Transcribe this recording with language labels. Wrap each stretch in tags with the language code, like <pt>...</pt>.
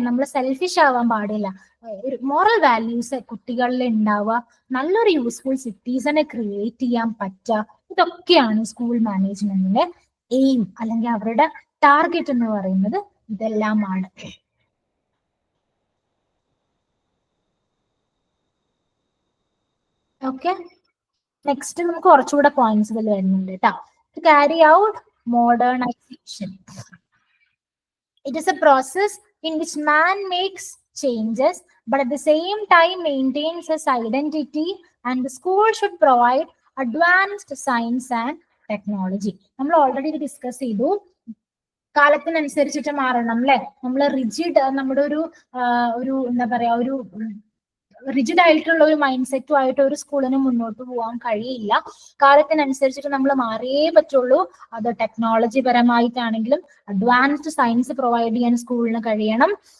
<ml>നമ്മൾ സെൽഫിഷ് ആവാൻ പാടില്ല. ഒരു മോറൽ വാല്യൂസ് കുട്ടികളിൽ ഉണ്ടാവുക, നല്ലൊരു യൂസ്ഫുൾ സിറ്റിസനെ ക്രിയേറ്റ് ചെയ്യാൻ പറ്റുക, ഇതൊക്കെയാണ് സ്കൂൾ മാനേജ്മെന്റിന്റെ എയിം അല്ലെങ്കിൽ അവരുടെ ടാർഗറ്റ് എന്ന് പറയുന്നത്. ഇതെല്ലാമാണ്. ഓക്കെ, നെക്സ്റ്റ് നമുക്ക് കുറച്ചുകൂടെ പോയിന്റ്സ് ഇതിൽ വരുന്നുണ്ട് കേട്ടോ.</ml> <en>To carry out modernization, it is a process in which man makes changes but at the same time maintains his identity, and the school should provide advanced science and technology.</en> <ml>നമ്മൾ already ഇത് discuss ചെയ്തു. കാലത്തിനനുസരിച്ചിട്ട് മാറണം അല്ലെ. നമ്മൾ rigid, നമ്മുടെ ഒരു എന്താ പറയാ, ഒരു റിജിഡ് ആയിട്ടുള്ള ഒരു മൈൻഡ് സെറ്റുമായിട്ട് ഒരു സ്കൂളിന് മുന്നോട്ട് പോകാൻ കഴിയില്ല. കാലത്തിനനുസരിച്ചിട്ട് നമ്മൾ മാറിയേ പറ്റുള്ളൂ. അത് ടെക്നോളജി പരമായിട്ടാണെങ്കിലും അഡ്വാൻസ്ഡ് സയൻസ് പ്രൊവൈഡ് ചെയ്യാൻ സ്കൂളിന് കഴിയണം.</ml>